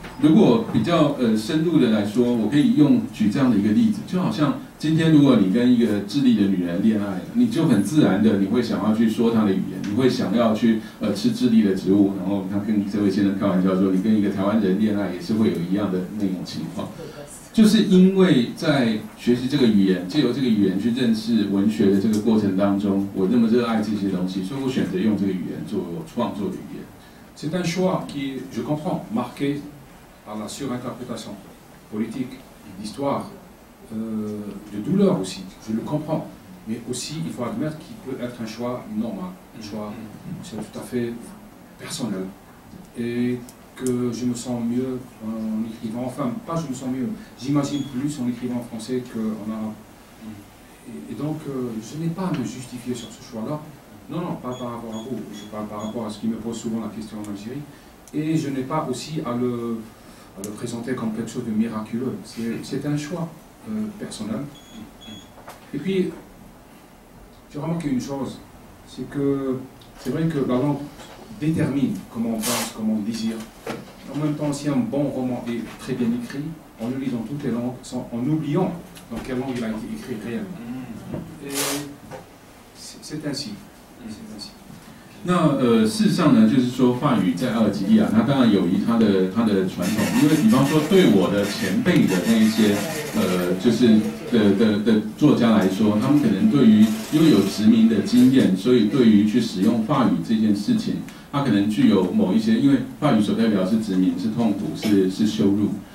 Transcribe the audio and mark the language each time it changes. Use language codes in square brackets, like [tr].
[zh] 如果比较深入的来说，我可以举这样的一个例子，就好像今天如果你跟一个智利的女人恋爱，你就很自然的你会想要去说她的语言，你会想要去吃智利的植物，然后他跟这位先生开玩笑说，你跟一个台湾人恋爱也是会有一样的那种情况。就是因为在学习这个语言，借由这个语言去认识文学的这个过程当中，我那么热爱这些东西，所以我选择用这个语言做我创作的语言。 [fr] C'est un choix qui, je comprends, marqué par la surinterprétation politique, d'histoire, de douleur aussi, je le comprends. Mais aussi, il faut admettre qu'il peut être un choix normal, un choix tout à fait personnel. Et que je me sens mieux en écrivant, enfin, pas je me sens mieux, j'imagine plus en écrivant en français qu'en arabe. Et donc, je n'ai pas à me justifier sur ce choix-là. Non, non, pas par rapport à vous, je parle par rapport à ce qui me pose souvent la question en Algérie. Et je n'ai pas aussi à le présenter comme quelque chose de miraculeux. C'est un choix personnel. Et puis, j'ai remarqué une chose, c'est que c'est vrai que la langue détermine comment on pense, comment on désire. En même temps, si un bon roman est très bien écrit, en le lisant toutes les langues, en oubliant dans quelle langue il a été écrit réellement. Et c'est ainsi. [zh] 那事实上呢，就是说法语在阿尔及利亚，它当然有它的传统，因为比方说对我的前辈的那一些就是的作家来说，他们可能对于因为有殖民的经验，所以对于去使用法语这件事情，它可能具有某一些，因为法语所代表是殖民、是痛苦、是羞辱。